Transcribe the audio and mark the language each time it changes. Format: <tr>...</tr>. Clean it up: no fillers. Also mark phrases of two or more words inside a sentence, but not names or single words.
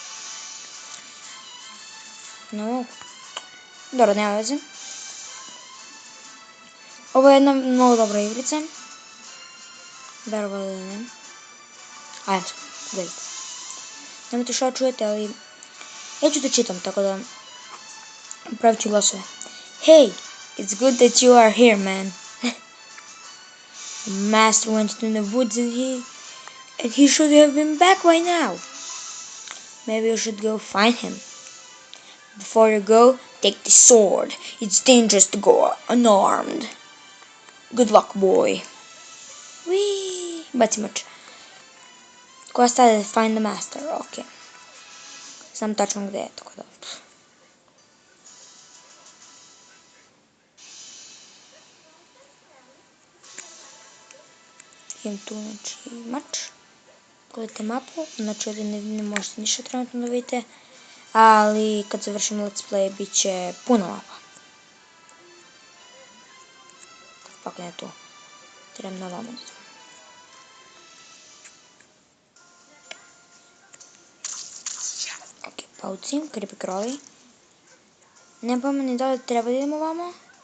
<sr>Ne mogu. Dobro, nema veze. Ovo je jedna mnogo dobra igrica. Verovali ili ne. Ajde, gledajte. Nemojte što čujete, ali ja ću da čitam, tako da pravit ću glasove.</sr> <en>Hey, it's good that you are here, man. The master went to the woods and he should have been back by now. Maybe you should go find him. Before you go, take the sword. It's dangerous to go unarmed. Good luck, boy. Whee!</en> <sr>Baci mač. Ko ostade,</sr> <en>find the master, ok.</en> <sr>Znam tačno gdje je, tako da. Imam tu, znači, mač. Pogledajte mapu, znači ovdje ne možete ništa trenutno da vidite. Ali kad završim</sr> <en>let's play</en> <sr>bit će puno mapa. Pak ne tu. Trebam na vamo. Ok, paucim,</sr> <en>creepy crawly.</en> <sr>Ne pojma ni da li treba da idemo vamo.</sr>